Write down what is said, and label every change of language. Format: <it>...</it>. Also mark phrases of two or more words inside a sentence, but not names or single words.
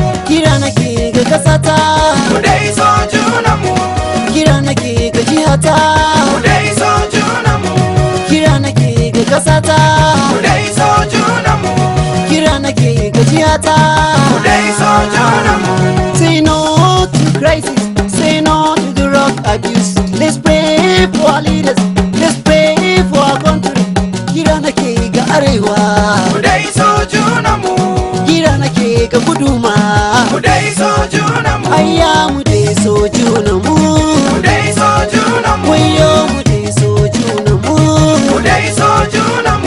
<ha>Kira nake ga kasata. Mu dai so junanmu. Kira nake ga jihata. Mu dai so junanmu. Kira nake ga kasata. Mu dai so junanmu. Kira nake ga jihata. Mu dai so junanmu.</ha> <en>Say no to Christ. practice. Say no to the drug abuse. Let's pray for our leaders. Let's pray for our country.</en> <ha>Kira nake ga Arewa. Mu dai so junanmu. Kira nake ga Kuduma. Mu dai so junanmu. Ayya, mu dai so junanmu. Mu dai so junanmu. Wayyo, mu dai so junanmu. Mu dai so junanmu.</ha>